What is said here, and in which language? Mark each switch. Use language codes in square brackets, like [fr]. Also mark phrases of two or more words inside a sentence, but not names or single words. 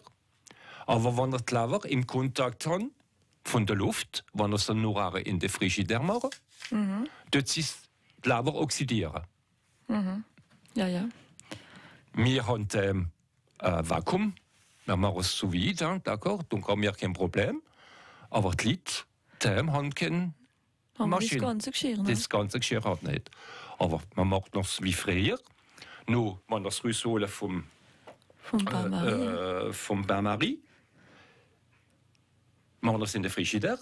[de] Aber wenn er die Leber im Kontakt hat von der Luft, wenn er es dann nur in der Frigidaire machen, dort ist die Leber oxidieren. Ja, ja. Wir haben Vakuum, wir machen es [fr] sous vide, d'accord, [de] dann haben wir kein Problem. Aber die Leute, die haben keine Haben wir das Maschine. ganze Geschirr, ne? Das ganze Geschirr hat nicht. Aber man macht noch wie früher. Nur, man das rausholen vom Bain-Marie. Machen das in der Frigidaire.